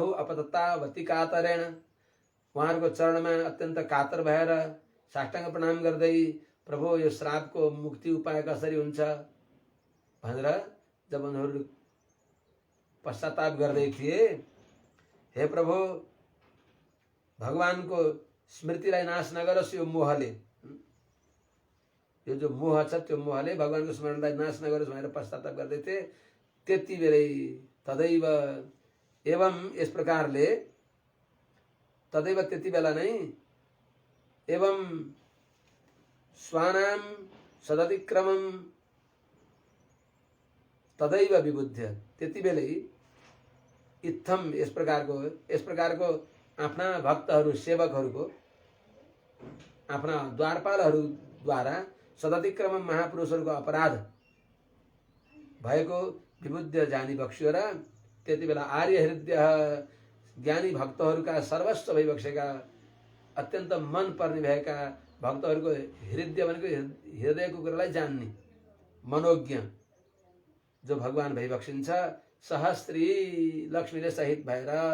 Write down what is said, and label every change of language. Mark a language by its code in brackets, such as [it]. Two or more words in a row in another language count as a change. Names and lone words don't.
[sa] अपतत्तावती कातरेण [ne] उहाँहरूको चरणमा अत्यन्त कातर भएर साष्टाङ्ग प्रणाम गर्दै प्रभु यो श्रापको मुक्ति उपाय कसरी हुन्छ भनेर जब उनीहरू पश्चाताप गर्दै थिए, हे प्रभु भगवानको स्मृतिलाई नाश नगरोस् यो मोहले, यो जो मोह छ त्यो मोहले भगवानको स्मरणलाई नाश नगरोस् भनेर पश्चाताप गर्दै थिए। त्यति बेलै तदैव एवं यस प्रकारले तदैव त्यति बेला नै एवं [sa] स्वानां सदतिक्रमं तदैव विबुद्ध, [ne] त्यति बेलै इत्थम यस प्रकारको आफ्ना भक्तहरू सेवकहरूको आफ्ना द्वारपालहरूद्वारा सदतिक्रमम महापुरुषहरूको अपराध भएको विबुद्ध जानी बक्स्यो र त्यति बेला आर्य हृदय ज्ञानी भक्तहरूका सर्वस्व भइबक्सेका अत्यन्त मन पर्ने भएका भक्तहरूको हृदय भनेको हृदयको कुरालाई जान्ने मनोज्ञ जो भगवान भइबक्सिन्छ, सहस्त्री लक्ष्मीले सहित भएर,